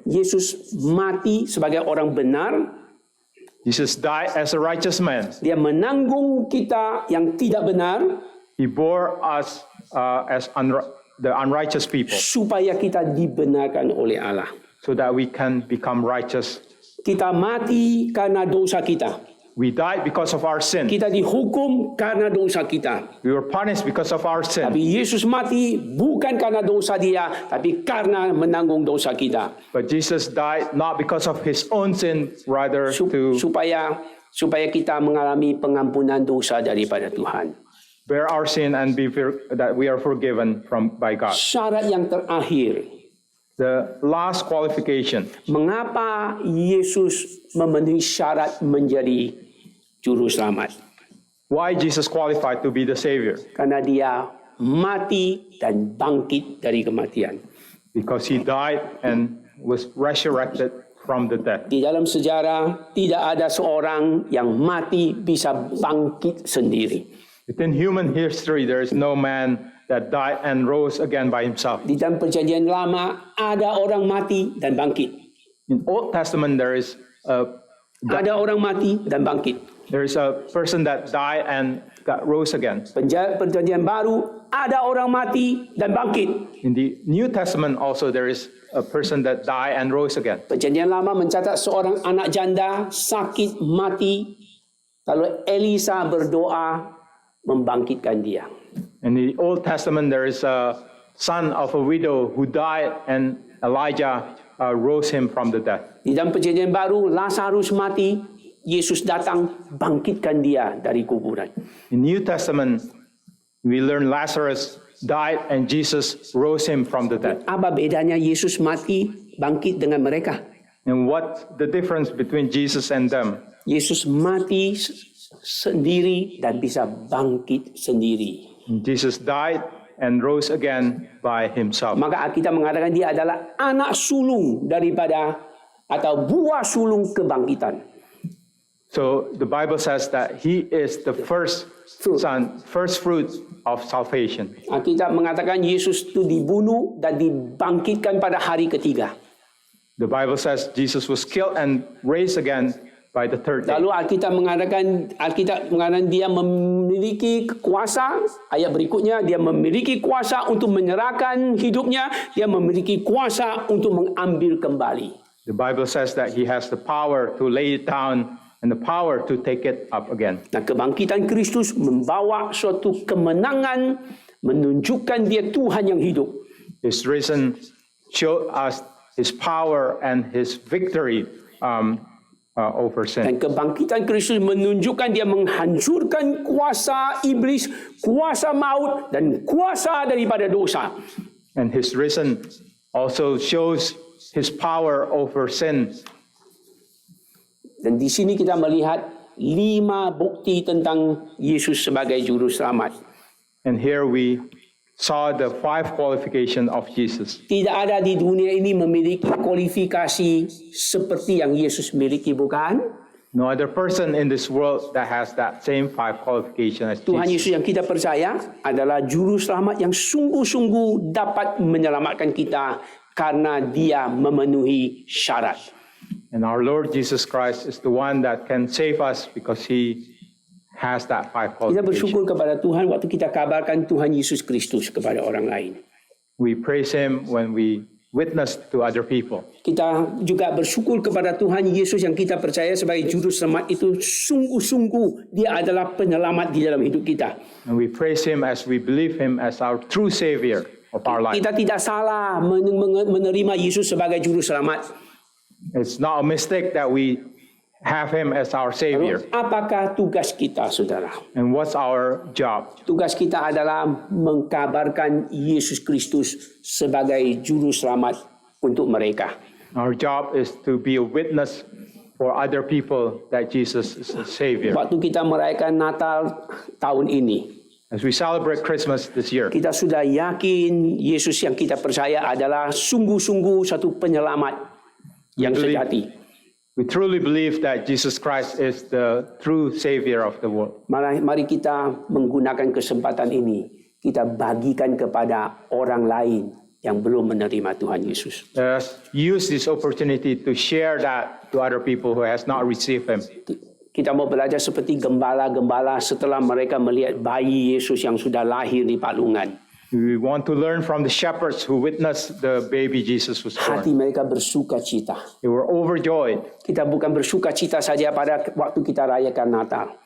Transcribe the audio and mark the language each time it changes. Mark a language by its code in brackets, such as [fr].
[id] Yesus mati sebagai orang benar. [en] Jesus died as a righteous man. [id] Dia menanggung kita yang tidak benar. [en] He bore us as the unrighteous people [id] Supaya kita dibenarkan oleh Allah. [en] so that we can become righteous. [id] Kita mati karena dosa kita. [en] We died because of our sin. [id] Kita dihukum karena dosa kita. [en] We were punished because of our sin. [id] Tapi Yesus mati bukan karena dosa dia, tapi karena menanggung dosa kita. [en] But Jesus died not because of his own sin, rather to [id] Supaya kita mengalami pengampunan dosa daripada Tuhan. [en] bear our sin and that we are forgiven by God. [id] Syarat yang terakhir, [en] The last qualification. [id] mengapa Yesus memenuhi syarat menjadi juru selamat? [en] Why Jesus qualified to be the Savior? [id] Karena dia mati dan bangkit dari kematian. [en] Because he died and was resurrected from the dead. [id] Di dalam sejarah tidak ada seorang yang mati bisa bangkit sendiri. [en] Within human history, there is no man that died and rose again by himself. [id] Di dalam perjanjian lama ada orang mati dan bangkit. [en] In Old Testament, there is [id] Ada orang mati dan bangkit. [en] a person that died and rose again. [id] Perjanjian baru ada orang mati dan bangkit. [en] In the New Testament, also there is a person that died and rose again. [id] Perjanjian lama mencatat seorang anak janda sakit mati, lalu Elisa berdoa membangkitkan dia. [en] In the Old Testament, there is a son of a widow who died, and Elijah rose him from the dead. [id] Di dalam perjanjian baru, Lazarus mati, Yesus datang bangkitkan dia dari kuburan. [en] In New Testament, we learn Lazarus died and Jesus rose him from the dead. [id] Apa bedanya Yesus mati, bangkit dengan mereka? [en] And what the difference between Jesus and them? [id] Yesus mati sendiri dan bisa bangkit sendiri. [en] Jesus died and rose again by himself. [id] Maka kita mengatakan dia adalah anak sulung daripada atau buah sulung kebangkitan. [en] So the Bible says that he is the first son, first fruit of salvation. [id] Kita mengatakan Yesus itu dibunuh dan dibangkitkan pada hari ketiga. [en] The Bible says Jesus was killed and raised again by the third day. [id] Lalu Alkitab mengatakan dia memiliki kuasa. Ayat berikutnya, dia memiliki kuasa untuk menyerahkan hidupnya. Dia memiliki kuasa untuk mengambil kembali. [en] The Bible says that he has the power to lay it down and the power to take it up again. [id] Nah, kebangkitan Kristus membawa suatu kemenangan, menunjukkan dia Tuhan yang hidup. [en] His risen showed us his power and his victory over sin. [id] Dan kebangkitan Kristus menunjukkan dia menghancurkan kuasa iblis, kuasa maut, dan kuasa daripada dosa. [en] And his risen also shows his power over sin. [id] Dan di sini kita melihat 5 bukti tentang Yesus sebagai juru selamat. [en] And here we saw the 5 qualifications of Jesus. [id] Tidak ada di dunia ini memiliki kualifikasi seperti yang Yesus miliki, bukan? [en] No other person in this world that has that same 5 qualifications as [id] Tuhan [en] Jesus. [id] Yesus yang kita percaya adalah juru selamat yang sungguh-sungguh dapat menyelamatkan kita karena dia memenuhi syarat. [en] And our Lord Jesus Christ is the one that can save us because he has that 5 [id] Kita bersyukur [en] qualifications. [id] kepada Tuhan waktu kita kabarkan Tuhan Yesus Kristus kepada orang lain. [en] We praise him when we witness to other people. [id] Kita juga bersyukur kepada Tuhan Yesus yang kita percaya sebagai juru selamat itu sungguh-sungguh dia adalah penyelamat di dalam hidup kita. [en] And we praise him as we believe him as our true savior of our life. [id] Kita tidak salah menerima Yesus sebagai juru selamat. [en] It's not a mistake that we have him as our savior. [id] Apakah tugas kita, saudara? [en] And what's our job? [id] Tugas kita adalah mengkabarkan Yesus Kristus sebagai juru selamat untuk mereka. [en] Our job is to be a witness for other people that Jesus is a savior. [id] Waktu kita merayakan Natal tahun ini, [en] As we celebrate Christmas this year, [id] kita sudah yakin Yesus yang kita percaya adalah sungguh-sungguh satu penyelamat yang sejati. [en] we truly believe that Jesus Christ is the true savior of the world. [id] Mari kita menggunakan kesempatan ini. Kita bagikan kepada orang lain yang belum menerima Tuhan Yesus. [en] Let us use this opportunity to share that to other people who has not received him. [id] Kita mau belajar seperti gembala-gembala setelah mereka melihat bayi Yesus yang sudah lahir di palungan. [en] We want to learn from the shepherds who witnessed the baby Jesus was [id] Hati [en] born. [id] mereka bersuka cita. [en] They were overjoyed. [id] Kita bukan bersuka cita saja pada waktu kita rayakan Natal.